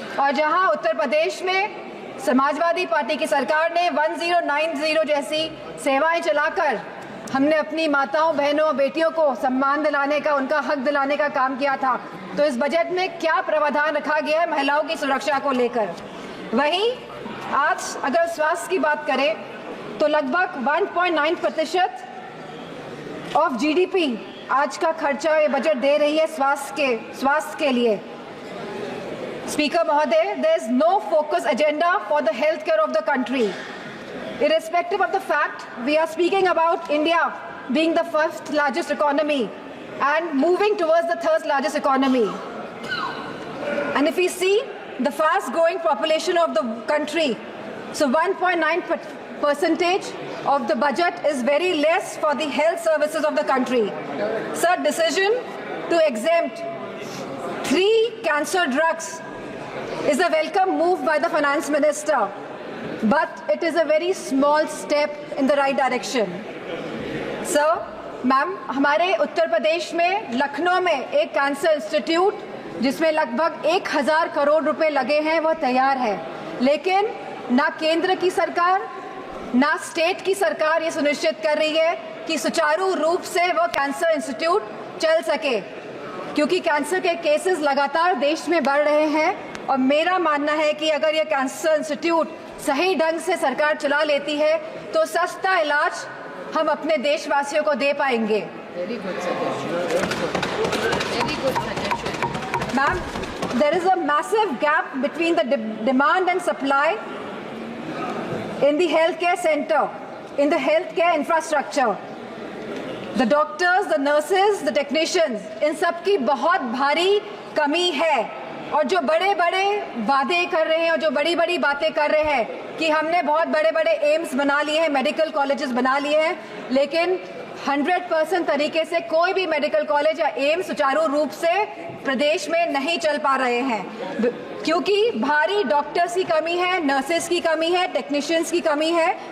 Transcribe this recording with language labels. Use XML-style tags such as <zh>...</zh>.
<hi>और जहां उत्तर प्रदेश में समाजवादी पार्टी की सरकार ने 1090 जैसी सेवाएं चलाकर हमने अपनी माताओं, बहनों, बेटियों को सम्मान दिलाने का, उनका हक दिलाने का काम किया था, तो इस बजट में क्या प्रावधान रखा गया है महिलाओं की सुरक्षा को लेकर। वहीं आज अगर स्वास्थ्य की बात करें तो लगभग 1.9% ऑफ जीडीपी आज का खर्चा ये बजट दे रही है स्वास्थ्य के लिए।</hi> <en>Speaker महोदय, there is no focus agenda for the health care of the country, irrespective of the fact we are speaking about India being the first largest economy and moving towards the third largest economy. And if we see the fast growing population of the country, so 1.9% of the budget is very less for the health services of the country. Sir, decision to exempt 3 cancer drugs is a welcome move by the finance minister, but it is a very small step in the right direction.</en> <hi>Sir, ma'am, हमारे उत्तर प्रदेश में लखनऊ में एक cancer institute जिसमें लगभग 1000 करोड़ रुपए लगे हैं वो तैयार है, लेकिन ना केंद्र की सरकार ना स्टेट की सरकार ये सुनिश्चित कर रही है कि सुचारू रूप से वो कैंसर इंस्टीट्यूट चल सके, क्योंकि कैंसर के केसेस लगातार देश में बढ़ रहे हैं। और मेरा मानना है कि अगर ये कैंसर इंस्टीट्यूट सही ढंग से सरकार चला लेती है तो सस्ता इलाज हम अपने देशवासियों को दे पाएंगे।</hi> <en>Ma'am, there is a massive gap between the demand and supply in the healthcare center, in the healthcare infrastructure. The doctors, the nurses, the technicians,</en> <hi>इन सब की बहुत भारी कमी है। और जो बड़े बड़े वादे कर रहे हैं और जो बड़ी बड़ी बातें कर रहे हैं कि हमने बहुत बड़े बड़े एम्स बना लिए हैं, मेडिकल कॉलेजेस बना लिए हैं, लेकिन 100% तरीके से कोई भी मेडिकल कॉलेज या एम्स सुचारू रूप से प्रदेश में नहीं चल पा रहे हैं, क्योंकि भारी डॉक्टर्स की कमी है, नर्सेस की कमी है, टेक्नीशियंस की कमी है।</hi>